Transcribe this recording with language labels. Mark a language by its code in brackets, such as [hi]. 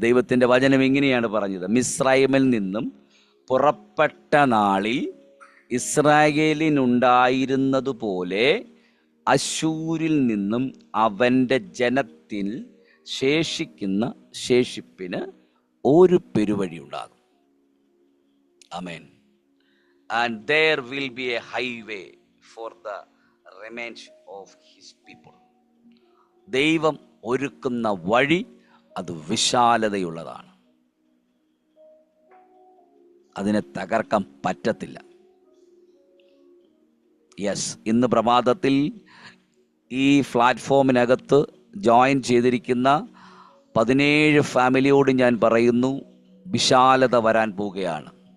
[ml] ദൈവത്തിൻ്റെ വചനം ഇങ്ങനെയാണ് പറഞ്ഞത്: മിസ്രയീമിൽ നിന്നും പുറപ്പെട്ട നാളിൽ ഇസ്രായേലിനുണ്ടായിരുന്നതുപോലെ അശ്ശൂരിൽ നിന്നും അവൻ്റെ ജനത്തിൽ ശേഷിക്കുന്ന ശേഷിപ്പിന് ഒരു പെരുവഴി ഉണ്ടാകും. ആമേൻ. [en] And there will be a highway for the remnant of his people. [ml] ദൈവം ഒരുക്കുന്ന വഴി അത് വിശാലതയുള്ളതാണ്. അതിനെ തകർക്കാൻ പറ്റത്തില്ല. യെസ്, ഇന്ന് പ്രഭാതത്തിൽ ഈ പ്ലാറ്റ്ഫോമിനകത്ത് ജോയിൻ ചെയ്തിരിക്കുന്ന 17 ഫാമിലിയോട് ഞാൻ പറയുന്നു, വിശാലത വരാൻ പോവുകയാണ്.